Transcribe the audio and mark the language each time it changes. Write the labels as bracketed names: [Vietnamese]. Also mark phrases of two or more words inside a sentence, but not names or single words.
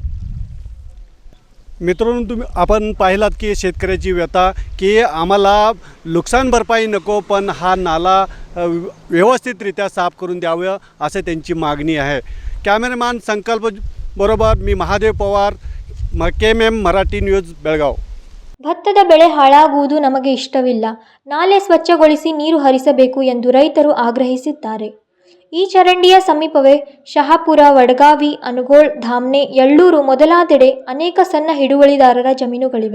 [Marathi] मित्रांनो, आपण पाहिलात की शेतकऱ्याची व्यथा की आम्हाला नुकसान भरपाई नको, पण हा नाला व्यवस्थितरित्या साफ करून द्यावं असं त्यांची मागणी आहे. कॅमेरामॅन संकल्प बरोबर मी महादेव पवार, KMM ಮರಾಠಿ ನ್ಯೂಸ್ ಬೆಳಗಾವಿ. [Kannada] ಭತ್ತದ ಬೆಳೆ ಹಾಳಾಗುವುದು ನಮಗೆ ಇಷ್ಟವಿಲ್ಲ. ನಾಲೆ ಸ್ವಚ್ಛಗೊಳಿಸಿ ನೀರು ಹರಿಸಬೇಕು ಎಂದು ರೈತರು ಆಗ್ರಹಿಸಿದ್ದಾರೆ. ಈ ಚರಂಡಿಯ ಸಮೀಪವೇ ಶಹಾಪುರ, ವಡಗಾವಿ, ಅನಗೋಳ್, ಧಾಮ್ನೆ, ಯಳ್ಳೂರು ಮೊದಲಾದೆಡೆ ಅನೇಕ ಸಣ್ಣ ಹಿಡುವಳಿದಾರರ ಜಮೀನುಗಳಿವೆ.